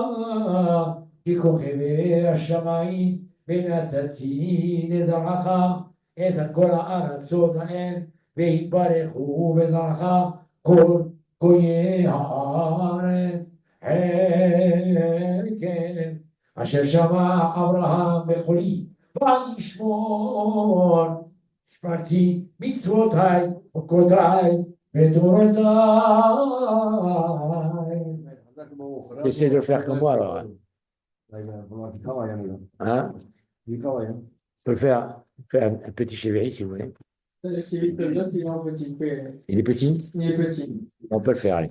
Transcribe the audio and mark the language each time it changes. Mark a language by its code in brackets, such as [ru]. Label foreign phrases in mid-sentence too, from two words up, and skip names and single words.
[he] ככוכבי השמיים ונתתי לזרעך את כל הארצות האל והתברכו בזרעך כל גויי הארץ כן אשר שמע אברהם בקולי וישמור שמרתי מצוותיי וחוקותיי ותורותיי. [fr] J'essaie de le faire comme moi alors. Hein? Je peux le faire un petit chevalier si vous voulez. Celui de l'autre, il est en petit. Il est petit? Il est petit. On peut le faire, allez.